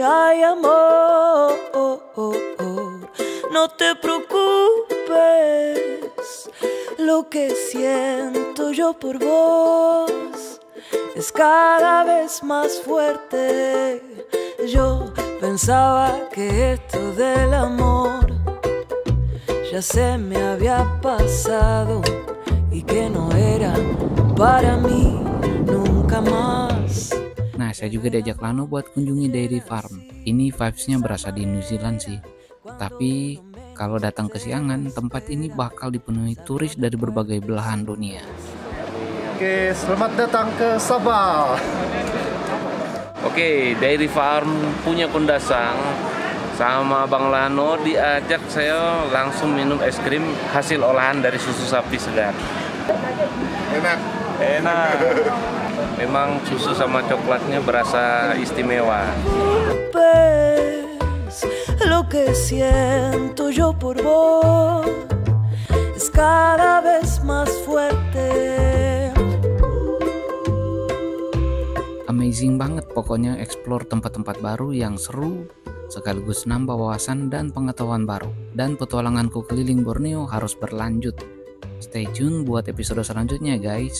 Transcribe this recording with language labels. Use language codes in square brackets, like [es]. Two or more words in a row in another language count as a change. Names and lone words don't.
[es] Ay, amor, no te preocupes, lo que siento yo por vos es cada vez más fuerte. Yo pensaba que esto del amor ya se me había pasado y que no era para mí nunca más. [id] Nah, saya juga diajak Lano buat kunjungi [en] dairy farm. [id] Ini vibes-nya berasa di New Zealand sih. Tapi kalau datang kesiangan, tempat ini bakal dipenuhi turis dari berbagai belahan dunia. Oke, selamat datang ke Sabah. Oke, [en] dairy farm [id] punya Kundasang. Sama Bang Lano diajak saya langsung minum es krim hasil olahan dari susu sapi segar. Enak. Enak. Memang susu sama coklatnya berasa istimewa. [es] Lo que siento yo por vos es cada vez más fuerte. [id] Amazing banget pokoknya explore tempat-tempat baru yang seru, sekaligus nambah wawasan dan pengetahuan baru. Dan petualanganku keliling Borneo harus berlanjut. [en] Stay tune [id] buat episode selanjutnya guys.